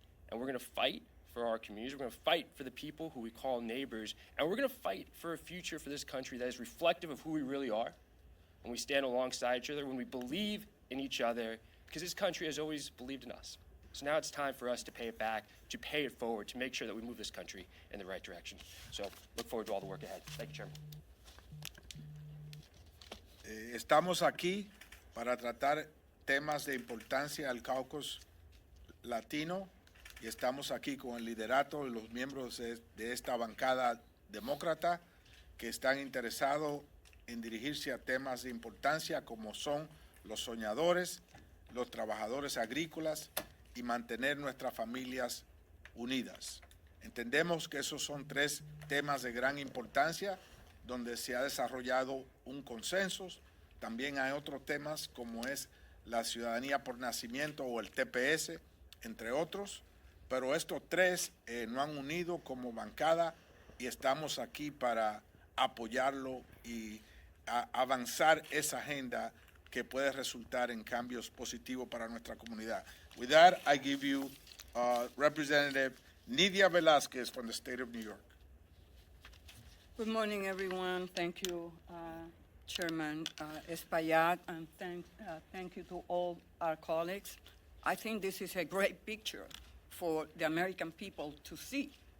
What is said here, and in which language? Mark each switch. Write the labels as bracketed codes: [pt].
[en] And we're going to fight for our communities. We're going to fight for the people who we call neighbors, and we're going to fight for a future for this country that is reflective of who we really are, when we stand alongside each other, when we believe in each other, because this country has always believed in us. So now it's time for us to pay it back, to pay it forward, to make sure that we move this country in the right direction. So look forward to all the work ahead. Thank you, Chairman. [es] Estamos aquí para tratar temas de importancia al caucus latino y estamos aquí con el liderato de los miembros de esta bancada demócrata que están interesados en dirigirse a temas de importancia como son los soñadores, los trabajadores agrícolas y mantener nuestras familias unidas. Entendemos que esos son 3 temas de gran importancia donde se ha desarrollado un consenso. También hay otros temas como es la ciudadanía por nacimiento o el TPS, entre otros, pero estos 3 nos han unido como bancada y estamos aquí para apoyarlo y avanzar esa agenda que puede resultar en cambios positivos para nuestra comunidad. [en] With that, I give you Representative Nidia Velázquez from the state of New York. Good morning, everyone. Thank you, Chairman Espaillat, and thank you to all our colleagues. I think this is a great picture for the American people to see.